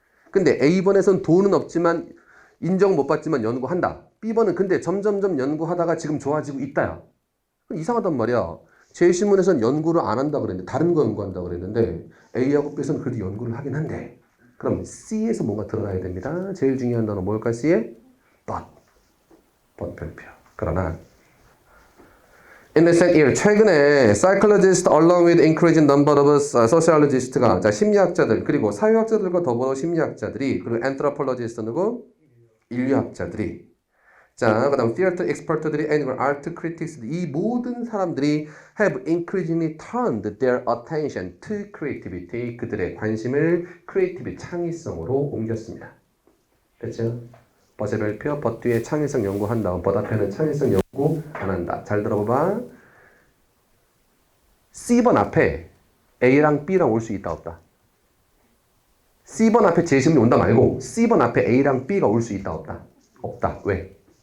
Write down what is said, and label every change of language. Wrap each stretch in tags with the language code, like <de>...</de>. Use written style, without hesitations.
<ko>근데 A번에서는 돈은 없지만 인정 못 받지만 연구한다. B번은 근데 점점점 연구하다가 지금 좋아지고 있다야. 이상하단 말이야. 제 신문에서는 연구를 안 한다 그랬는데 다른 거 연구한다 그랬는데 A하고 B에서는 그래도 연구를 하긴 한대. 그럼 C에서 뭔가 들어가야 됩니다. 제일 중요한 단어 뭘까? C에? but 별표. 그러나</ko> <en>in the same year,</en> <ko>최근에</ko> <en>psychologists along with increasing number of sociologists가</en> <ko>자, 심리학자들 그리고 사회학자들과 더불어 심리학자들이 그리고</ko> <en>anthropologist</en> <ko>누구? 인류학자들이 자, 그 다음</ko> <en>theater expert들이 and art critics</en> <ko>이 모든 사람들이</ko> <en>have increasingly turned their attention to creativity</en> <ko>그들의 관심을</ko> <en>creative</en> <ko>창의성으로 옮겼습니다. 됐죠? 버의 별표, 버 뒤에 창의성 연구한 다음 버 앞에는 창의성 연구 안 한다. 잘 들어봐. C번 앞에 A랑 B랑 올 수 있다 없다? C번 앞에 제시문이 온다 말고 C번 앞에 A랑 B가 올 수 있다 없다? 없다. 왜?</ko>